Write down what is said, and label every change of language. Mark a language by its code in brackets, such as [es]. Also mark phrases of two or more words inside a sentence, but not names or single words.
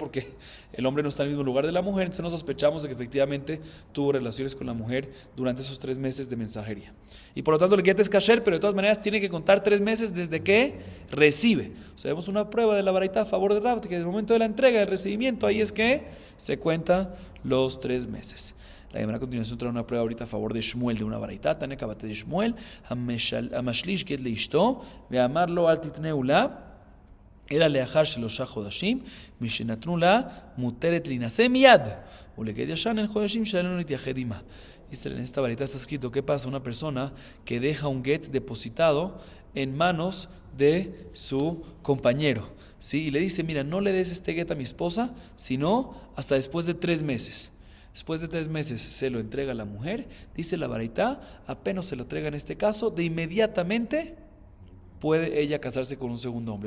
[es] Porque el hombre no está en el mismo lugar de la mujer, entonces no sospechamos de que efectivamente tuvo relaciones con la mujer durante esos 3 meses de mensajería. Y por lo tanto el get es kasher, pero de todas maneras tiene que contar 3 meses desde que recibe. O sea, vemos una prueba de la Baraitá a favor de Rab, que en el momento de la entrega, del recibimiento, ahí es que se cuentan los 3 meses. La Gemara a continuación trae una prueba ahorita a favor de Shmuel, de una Baraitá. [arc] תניא כוותיה דשמואל, [he] המשליש גט לאשתו, ואמר לו אל תתנהו לה, אלא לאחר 3 חודשים, משנתנו לה מותרת להינשא מיד, ולגט ישן אין חודשים שעלינו להתייחד עמה. [es] En esta Baraitá está escrito, ¿qué pasa? Una persona que deja un get depositado en manos de su compañero, ¿sí? Y le dice, mira, no le des este get a mi esposa, sino hasta después de 3 meses. Después de 3 meses se lo entrega a la mujer, dice la Baraitá, apenas se lo entrega en este caso, de inmediatamente puede ella casarse con un segundo hombre.